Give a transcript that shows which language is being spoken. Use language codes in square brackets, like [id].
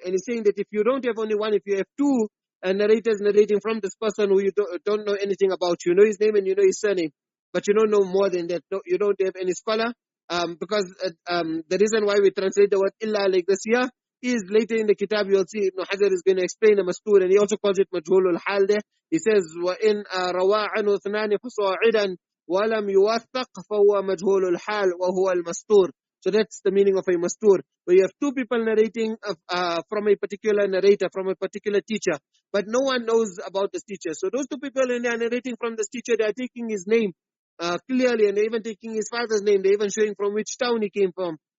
[en] And he's saying that if you don't have only one, if you have two narrators narrating from this person who you don't know anything about, you know his name and you know his surname, but you don't know more than that. No, you don't have any scholar, because the reason why we translate the word illa like this here is later in the kitab you'll see Ibn Hajar is going to explain the mastur, and he also calls it majhulul hal there. [ar] He says وَإِنْ رَوَى عَنْهُ اثْنَانِ فَصَاعِدًا وَلَمْ يُوَثَّقْ فَهُوَ مَجْهُولُ الْحَالِ وَهُوَ الْمَسْتُورُ. [en] So that's the meaning of a mastur, where you have two people narrating from a particular narrator, from a particular teacher, but no one knows about this teacher. So those two people, when they are narrating from this teacher, they are taking his name clearly, and they're even taking his father's name. They're even showing from which town he came from.